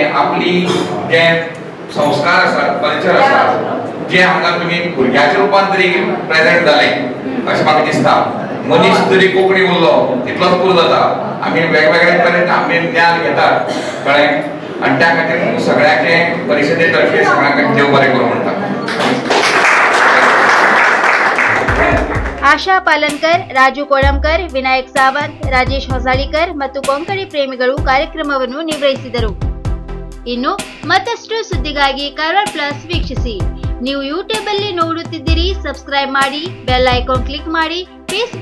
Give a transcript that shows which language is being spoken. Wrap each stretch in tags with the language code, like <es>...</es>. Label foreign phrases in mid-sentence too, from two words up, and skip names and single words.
<kok>आपली जे संस्कार आसात, कल्चर आसा, जे हांगा तुमी भुरग्याच्या रूपान तरी प्रेजेंट जाले अशें म्हाका दिसता. मनीस जरी कोंकणी उरलो तितलोच पुरो जाता. आमी वेगवेगळे तरेन आमी ज्ञान घेतात, कळ्ळें? आणि त्या खातीर सगळ्याचे परिषदेतर्फे सगळ्यांक देव बरें करूं म्हणटा.</kok> <kn>ಆಶಾ ಪಾಲನ್ಕರ್, ರಾಜು ಕೋಳಂಕರ್, ವಿನಾಯಕ್ ಸಾವಂತ್, ರಾಜೇಶ್ ಹೊಸಾಳಿಕರ್ ಮತ್ತು ಕೊಂಕಣಿ ಪ್ರೇಮಿಗಳು ಕಾರ್ಯಕ್ರಮವನ್ನು ನಿರ್ವಹಿಸಿದರು. ಇನ್ನು ಮತ್ತಷ್ಟು ಸುದ್ದಿಗಾಗಿ ಕಾರವಾರ ಪ್ಲಸ್ ವೀಕ್ಷಿಸಿ. ನೀವು ಯೂಟ್ಯೂಬ್ ಅಲ್ಲಿ ನೋಡುತ್ತಿದ್ದೀರಿ, ಸಬ್ಸ್ಕ್ರೈಬ್ ಮಾಡಿ,</kn> <en>bell icon click</en> <kn>ಮಾಡಿ.</kn>